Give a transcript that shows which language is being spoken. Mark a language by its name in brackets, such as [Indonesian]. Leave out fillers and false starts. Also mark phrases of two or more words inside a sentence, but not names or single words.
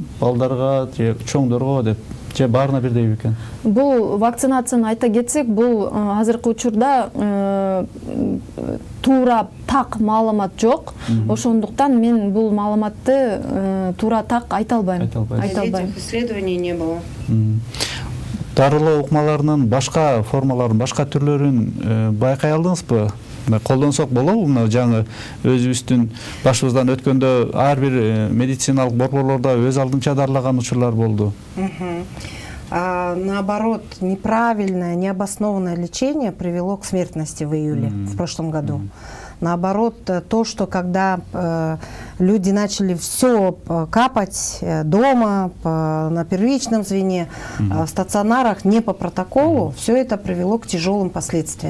[Kyrgyz] Балдарга же чоңдорго деп, же баарына бирдей бекен? Бул вакцинацияны айта кетсек, бул азыркы учурда туура так маалымат жок. Ошондуктан мен бул маалыматты туура так айта албайм. [Russian] Исследований не было. [Kyrgyz] Дарылоо ыкмаларынын башка формаларын, башка түрлөрүн байкай алдыңызбы? Колдонсок болобу? Мына жаңы өзүбүздүн башыбыздан өткөндө ар бир медициналык борборлордо өз алдынча дарылаган учурлар болду. [Russian] Наоборот, неправильное, необоснованное лечение привело к смертности в июле в прошлом году. Наоборот, то, что когда люди начали все капать дома, на первичном звене, в стационарах, не по протоколу, все это привело к тяжелым последствиям.